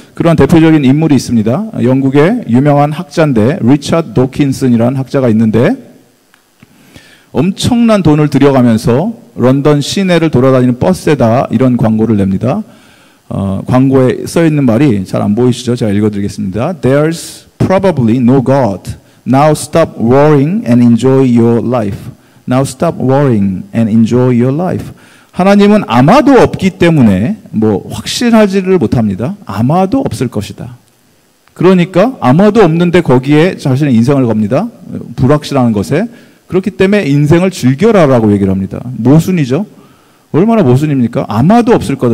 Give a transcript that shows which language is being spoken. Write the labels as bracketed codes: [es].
[ko] 그런 대표적인 인물이 있습니다. 영국의 유명한 학자인데 리처드 도킨슨이라는 학자가 있는데 엄청난 돈을 들여가면서 런던 시내를 돌아다니는 버스에다 이런 광고를 냅니다. 광고에 써 있는 말이 잘 안 보이시죠? 제가 읽어드리겠습니다. [en] There's probably no God. Now stop worrying and enjoy your life. Now stop worrying and enjoy your life. [ko] 하나님은 아마도 없기 때문에 확실하지를 못합니다. 아마도 없을 것이다. 그러니까 아마도 없는데 거기에 자신의 인생을 겁니다. 불확실한 것에. 그렇기 때문에 인생을 즐겨라라고 얘기를 합니다. 모순이죠. 얼마나 모순입니까? 아마도 없을 거다.